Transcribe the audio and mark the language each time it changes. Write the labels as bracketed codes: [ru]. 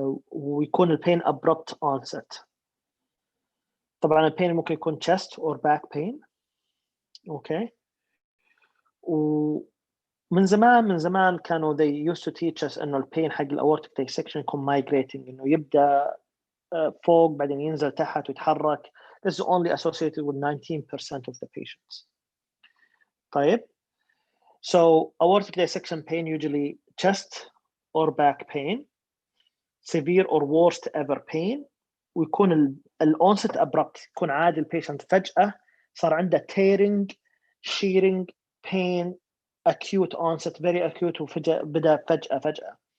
[ar] ويكون البين [en] abrupt onset. [ar] طبعا البين ممكن يكون chest or back pain. اوكي. ومن زمان كانوا [en] they used to teach us [ar] انه البين حق الاورتيك dissection يكون migrating، انه يبدا فوق بعدين ينزل تحت ويتحرك. [en] This is only associated with 19% of the patients. [ar] طيب. [en] So aortic dissection pain usually chest or back pain, severe or worst ever pain، [ar] ويكون الonset abrupt، يكون عادي البيشنت فجأة صار عنده [en] tearing, shearing pain, acute onset, very acute، [ar] وفجأة بدأ فجأة.